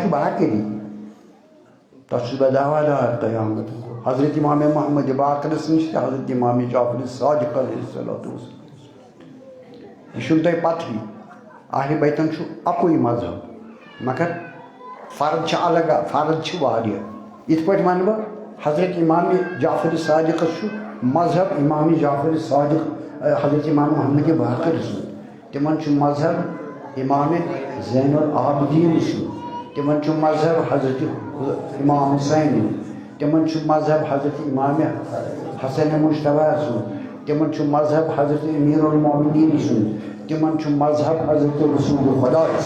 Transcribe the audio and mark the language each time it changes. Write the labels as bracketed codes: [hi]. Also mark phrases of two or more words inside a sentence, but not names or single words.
[ks] چھُ باقری تَتھ چھُس بہٕ دعوادار قیامت حضرت امام محمد باقرس نِش تہِ حضرت امام جعفر صادق [ar] علیہ الصلوۃ والسلام [ks] یہِ چھُنہٕ تۄہہِ پتہٕے اہلِ بیتن چھُ اَکُے مذہب مگر فرد چھِ الگ فرد چھِ واریاہ یِتھ پٲٹھۍ وَنہٕ بہٕ حضرت امام جعفر صادقس چھُ مذہب امام جعفر صادق حضرت امام محمد باقر سُنٛد تِمن چھُ مذہب امام زین العابدیٖن سُنٛد تِمن چھُ مذہب حضرت امام حُسین تِمن چھُ مذہب حضرت امام حسن مجتبیٰ سُنٛد تِمن چھُ مذہب حضرت امیر المومنیٖن سُنٛد تِمن چھُ مذہب حضرت رسول خدا